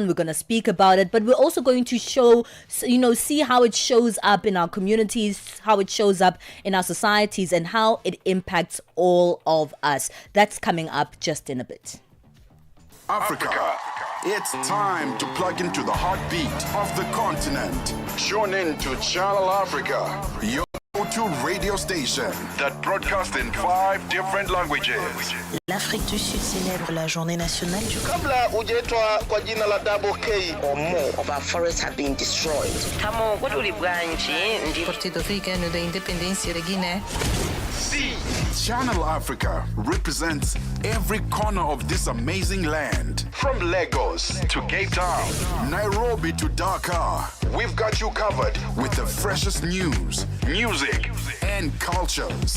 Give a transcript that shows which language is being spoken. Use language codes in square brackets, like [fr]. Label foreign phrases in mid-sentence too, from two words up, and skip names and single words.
[en] We're going to speak about it. But we're also going to see how it shows up in our communities, how it shows up in our societies, and how it impacts all of us. That's coming up just in a bit. Africa. It's time to plug into the heartbeat of the continent. Tune in to Channel Africa, your go-to radio station that broadcasts in 5 different languages. [fr] L'Afrique du Sud célèbre la journée nationale du [sw] Kabla hujaitwa kwa jina la Double K [en] or more of our forests have been destroyed. Tamo kutulibwanji ndi Partido Africano da Independência da Guiné. See, Channel Africa represents every corner of this amazing land. From Lagos to Cape Town, Nairobi to Dakar, we've got you covered with the freshest news, music, and cultures.